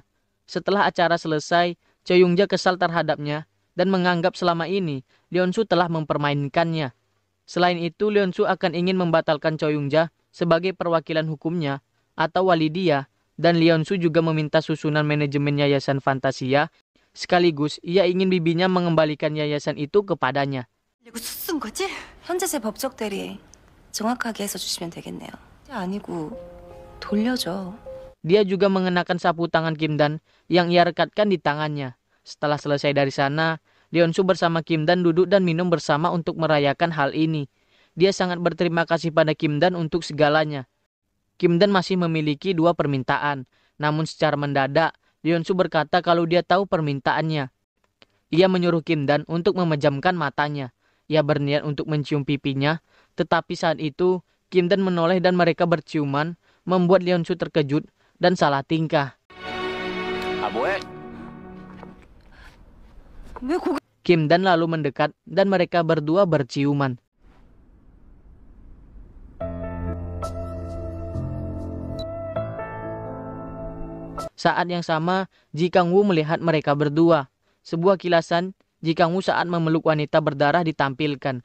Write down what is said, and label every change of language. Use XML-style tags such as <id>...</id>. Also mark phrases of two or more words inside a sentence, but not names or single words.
<id>Setelah acara selesai, Choi Young-ja kesal terhadapnya dan menganggap selama ini Leon-su telah mempermainkannya. Selain itu, Leon-su akan ingin membatalkan Choi Young-ja sebagai perwakilan hukumnya atau wali dia, dan Leon-su juga meminta susunan manajemen Yayasan Fantasia, sekaligus ia ingin bibinya mengembalikan yayasan itu kepadanya.</id> <ko>이거 쓴 거지? 현재 제 법적 대리 정확하게 해서 주시면 되겠네요. 아니고 돌려줘.</ko> <id>Dia juga mengenakan sapu tangan Kim Dan yang ia rekatkan di tangannya. Setelah selesai dari sana, Leon-su bersama Kim Dan duduk dan minum bersama untuk merayakan hal ini. Dia sangat berterima kasih pada Kim Dan untuk segalanya. Kim Dan masih memiliki 2 permintaan, namun secara mendadak, Leon-su berkata kalau dia tahu permintaannya. Ia menyuruh Kim Dan untuk memejamkan matanya. Ia berniat untuk mencium pipinya, tetapi saat itu Kim Dan menoleh dan mereka berciuman, membuat Leon-su terkejut dan salah tingkah.</id> <ko>아 뭐해? 왜 고개</ko> <id>Kim Dan lalu mendekat dan mereka berdua berciuman. Saat yang sama, Ji Kang-woo melihat mereka berdua. Sebuah kilasan, Ji Kang-woo saat memeluk wanita berdarah ditampilkan.</id>